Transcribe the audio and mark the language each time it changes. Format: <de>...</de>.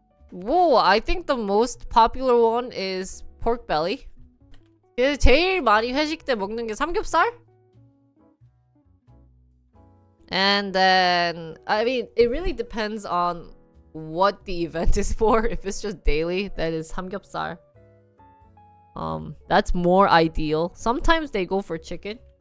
<en>Whoa, I think the most popular one is pork belly.</en> <ko>제일 많이 회식 때 먹는 게 삼겹살?</ko> <en>And then, I mean, it really depends on what the event is for. If it's just daily, that is 삼겹살. That's more ideal. Sometimes they go for chicken.</en>